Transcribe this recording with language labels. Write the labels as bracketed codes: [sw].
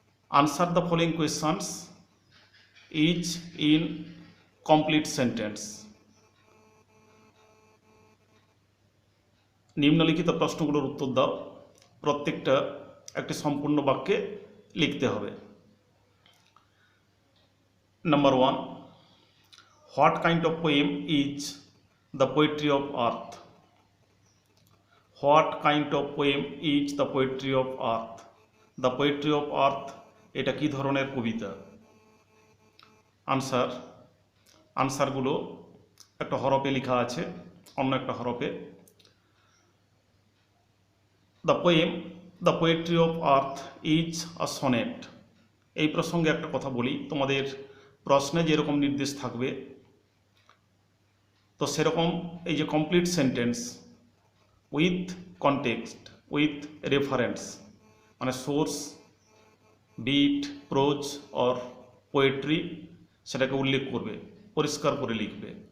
[en] Answer the following questions each in complete sentence. [bn] নিম্নলিখিত প্রশ্নগুলোর উত্তর দাও, প্রত্যেকটা একটি সম্পূর্ণ বাক্যে লিখতে হবে। [en] Number 1. What kind of poem is the poetry of earth? What kind of poem is the poetry of earth? [bn] The poetry of earth এটা কি ধরনের কবিতা? আনসার, আনসারগুলো একটা হরফে লেখা আছে, অন্য একটা হরফে। [en] The poem, the poetry of earth is a sonnet. [bn] এই প্রসঙ্গে একটা কথা বলি, তোমাদের প্রশ্নে যেরকম নির্দেশ থাকবে তো সেরকম এই যে [en] complete sentence with context, with reference, [bn] মানে source, bit, [en] prose or poetry, [bn] সেটাকে উল্লেখ করবে, পরিষ্কার করে লিখবে।